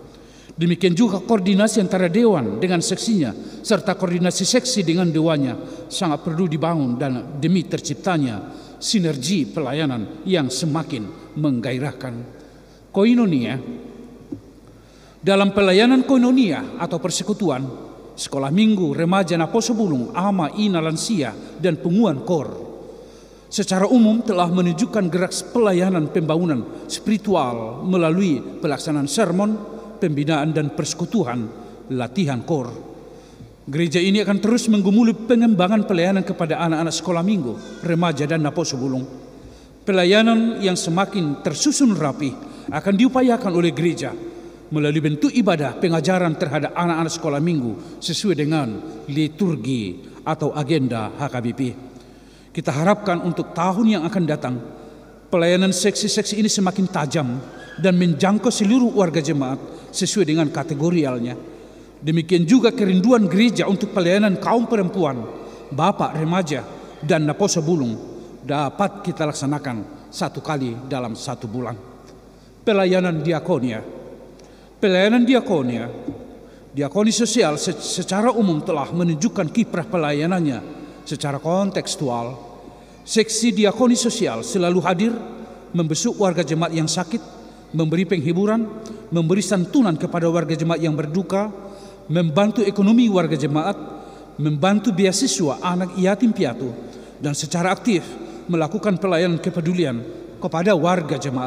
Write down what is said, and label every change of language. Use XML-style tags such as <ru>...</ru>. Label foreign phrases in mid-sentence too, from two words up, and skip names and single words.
<id>Demikian juga koordinasi antara dewan dengan seksinya serta koordinasi seksi dengan dewannya sangat perlu dibangun dan demi terciptanya sinergi pelayanan yang semakin menggairahkan. Koinonia. Dalam pelayanan koinonia atau persekutuan, sekolah minggu, remaja,</id> <bbc>naposo bulung,</bbc> <id>ama, ina, lansia, dan penguan kor secara umum telah menunjukkan gerak pelayanan pembangunan spiritual melalui pelaksanaan sermon, pembinaan dan persekutuan, latihan kor. Gereja ini akan terus menggumuli pengembangan pelayanan kepada anak-anak sekolah minggu, remaja, dan</id> <bbc>naposo bulung.</bbc> <id>Pelayanan yang semakin tersusun rapi akan diupayakan oleh gereja melalui bentuk ibadah pengajaran terhadap anak-anak sekolah minggu sesuai dengan liturgi atau agenda HKBP. Kita harapkan untuk tahun yang akan datang, pelayanan seksi-seksi ini semakin tajam dan menjangkau seluruh warga jemaat sesuai dengan kategorialnya. Demikian juga kerinduan gereja untuk pelayanan kaum perempuan, bapak, remaja, dan</id> <bbc>naposo bulung</bbc> <id>dapat kita laksanakan satu kali dalam satu bulan. Pelayanan diakonia. Diakoni sosial secara umum telah menunjukkan kiprah pelayanannya secara kontekstual. Seksi diakoni sosial selalu hadir, membesuk warga jemaat yang sakit, memberi penghiburan, memberi santunan kepada warga jemaat yang berduka, membantu ekonomi warga jemaat, membantu beasiswa anak yatim piatu, dan secara aktif melakukan pelayanan kepedulian kepada warga jemaat.</id>